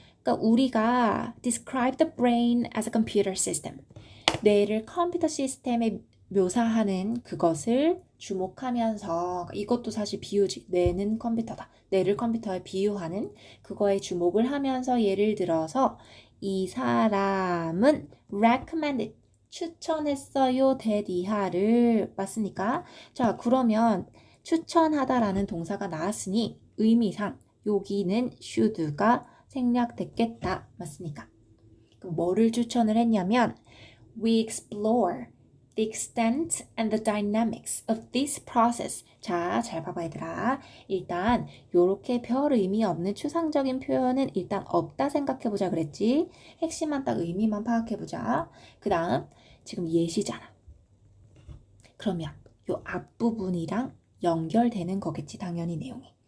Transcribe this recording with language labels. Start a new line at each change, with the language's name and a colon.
Korean: 그러니까 우리가
English: describe the brain as a computer system.
Korean: 뇌를 컴퓨터 시스템에 묘사하는 그것을 주목하면서 이것도 사실 비유지. 뇌는 컴퓨터다. 뇌를 컴퓨터에 비유하는 그거에 주목을 하면서 예를 들어서 이 사람은 recommended 추천했어요 대디하를 맞습니까? 자 그러면 추천하다라는 동사가 나왔으니 의미상 여기는 should가 생략됐겠다. 맞습니까? 그럼 뭐를 추천을 했냐면
English: We explore the extent and the dynamics of this process.
Korean: 자, 잘 봐봐 얘들아. 일단 요렇게 별 의미 없는 추상적인 표현은 일단 없다 생각해보자 그랬지. 핵심만 딱 의미만 파악해보자. 그 다음 지금 예시잖아. 그러면 요 앞부분이랑 연결되는 거겠지 당연히 내용이.